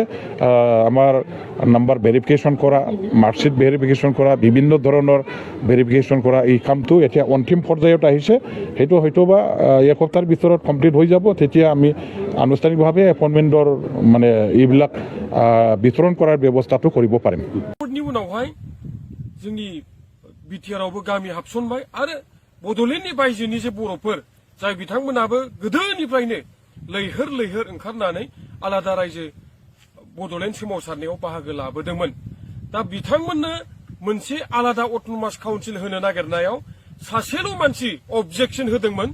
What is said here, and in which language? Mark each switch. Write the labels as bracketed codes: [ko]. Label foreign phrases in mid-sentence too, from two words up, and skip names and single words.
[as] আমাৰ নাম্বাৰ ভেৰিফিকেশ্যন কৰা মাৰ্কশ্বিট ভেৰিফিকেশ্যন কৰা বিভিন্ন ধৰণৰ ভেৰিফিকেশ্যন কৰা এই কামটো এতিয়া অন্তিম পৰ্যায়ত আহিছে। সেইটো হয়তো বা এসপ্তাহৰ ভিতৰত কমপ্লিট হৈ যাব। তেতিয়া আমি আনুষ্ঠানিকভাৱে এপইণ্টমেণ্টৰ মানে এইবিলাক বিতৰণ কৰাৰ ব্যৱস্থাটো কৰিব পাৰিম। [brx] उनावहाय जोंनि बिटिआरआवबो गामि हाबसनबाय आरो बड'लेण्डनि बायजोनि जे बर'फोर जाय बिथांमोनाबो गोदोनिफ्रायनो लैहोर लैहोर ओंखारनानै आलादा रायजो बड'लेण्ड सोमावसारनायाव बाहागो लाबोदोंमोन। दा बिथांमोननो मोनसे आलादा [en] autonomous council [brx] होनो नागिरनायाव सासेल' मानसि अबजेक्सन होदोंमोन।